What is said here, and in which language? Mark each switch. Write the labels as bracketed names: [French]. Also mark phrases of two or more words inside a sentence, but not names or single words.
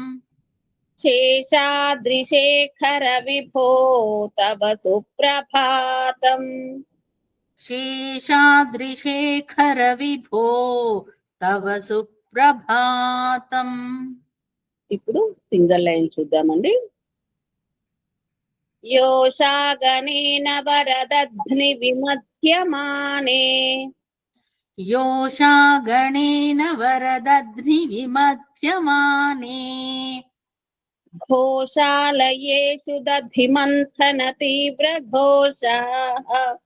[Sanskrit] శేషాద్రిశేఖర విభో తవ సుప్రభాతం, శేషాద్రిశేఖర విభో తవ సుప్రభాతం. [Telugu] ఇప్పుడు సింగిల్ లైన్ చూద్దామండి. [Sanskrit] योषागणेन वरदध्नि विमध्यमाने योषागणेन वरदध्नि विमध्यमाने घोषालयेषु दधिमन्थन तीव्रघोषाः